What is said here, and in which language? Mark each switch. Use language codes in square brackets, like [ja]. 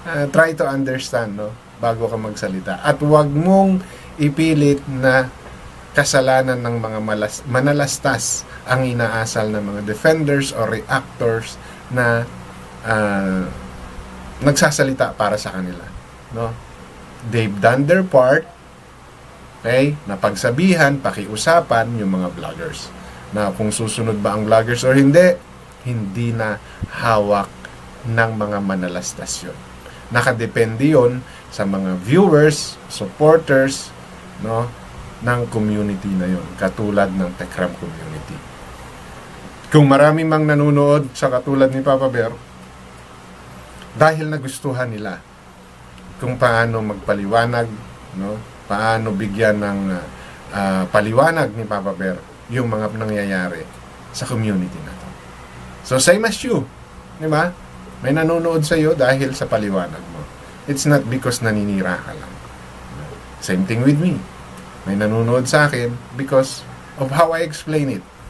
[tl] try to understand, no, bago ka magsalita. At huwag mong ipilit na kasalanan ng mga manalastas ang inaasal ng mga defenders or reactors na nagsasalita para sa kanila, no? [en] They've done their part, okay? [tl] Napagsabihan, pakiusapan yung mga vloggers na kung susunod ba ang vloggers or hindi na hawak ng mga manalastas yun. Nakadepende yun sa mga viewers, supporters, no, ng community na yun, katulad ng Tekram community. Kung marami mang nanonood sa katulad ni Papa Bear, dahil nagustuhan nila kung paano magpaliwanag, no, paano bigyan ng paliwanag ni Papa Bear yung mga nangyayari sa community na to. [en] So same as you, di ba? [tl] May nanonood sa iyo dahil sa paliwanag mo. [en] It's not because naninira ka lang. Same thing with me. [tl] May nanonood sa akin because of how I explain it.